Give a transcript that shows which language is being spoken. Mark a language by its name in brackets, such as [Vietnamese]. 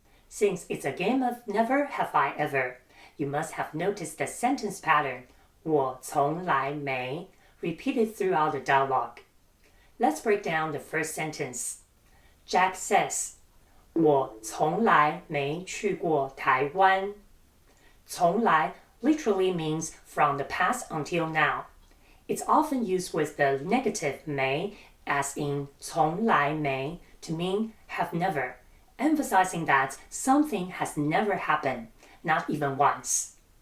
[English] Since it's a game of never have I ever, you must have noticed the sentence pattern, 我从来没, repeated throughout the dialogue. Let's break down the first sentence. Jack says, [Chinese] 我从来没去过台湾。 [English] 从来 literally means from the past until now. It's often used with the negative 没 as in 从来没 to mean have never, emphasizing that something has never happened, not even once.